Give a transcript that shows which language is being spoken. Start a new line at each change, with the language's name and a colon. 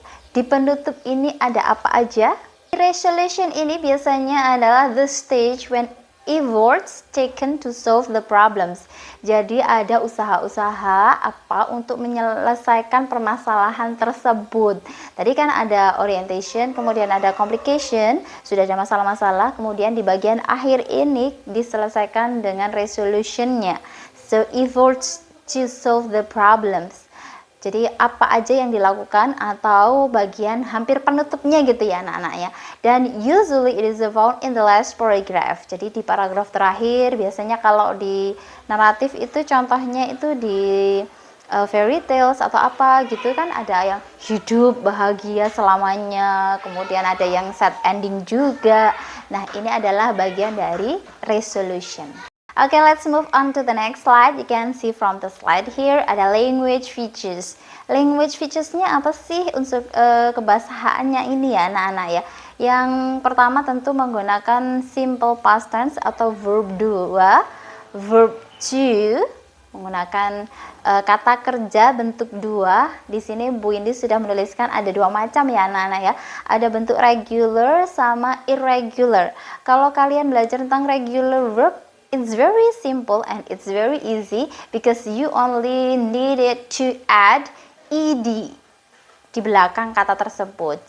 Indonesian: Di penutup ini ada apa aja? Resolution ini biasanya adalah
English: the stage when efforts taken to solve the problems.
Indonesian: Jadi ada usaha-usaha apa untuk menyelesaikan permasalahan tersebut. Tadi kan ada orientation, kemudian ada complication, sudah ada masalah-masalah, kemudian di bagian akhir ini diselesaikan dengan resolutionnya.
English: So, efforts to solve the problems.
Indonesian: Jadi apa aja yang dilakukan atau bagian hampir penutupnya gitu ya anak-anak ya. Dan
English: usually it is found in the last paragraph.
Indonesian: Jadi di paragraf terakhir biasanya kalau di naratif itu contohnya itu di fairy tales atau apa gitu kan, ada yang hidup bahagia selamanya, kemudian ada yang sad ending juga. Nah, ini adalah bagian dari resolution.
English: Okay, let's move on to the next slide. You can see from the slide here
Indonesian: ada
English: language features.
Indonesian: Language features-nya apa sih unsur kebahasaannya ini ya anak-anak ya. Yang pertama tentu menggunakan simple past tense atau verb 2, verb to, menggunakan kata kerja bentuk 2. Di sini Bu Indi sudah menuliskan ada dua macam ya anak-anak ya. Ada bentuk regular sama irregular. Kalau kalian belajar tentang
English: regular verb, it's very simple and it's very easy because you only needed to add ed
Indonesian: di belakang kata tersebut.